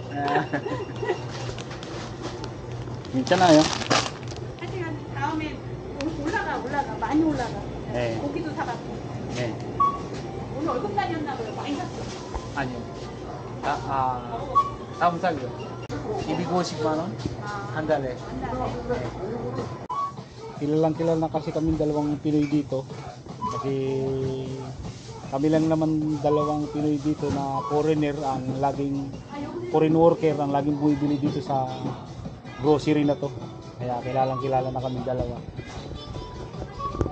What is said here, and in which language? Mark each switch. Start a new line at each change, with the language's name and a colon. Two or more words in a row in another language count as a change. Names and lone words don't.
Korean: 괜찮아요. 하여튼 다음에 올라가 많이 올라가. 네. 고기도 사갖고. 네. 오늘 월급날이었나 봐요. 많이 샀어. 아니요. 다음 달요. 250만 원 한 달에.
Filipino: Kilalang-kilala na kasi kaming 2 Pinoy dito. Kasi kami lang naman 2 Pinoy dito na foreigner ang laging
English: foreign worker
Filipino: ang laging bumibili dito sa grocery na to. Kaya kilalang-kilala na kaming 2.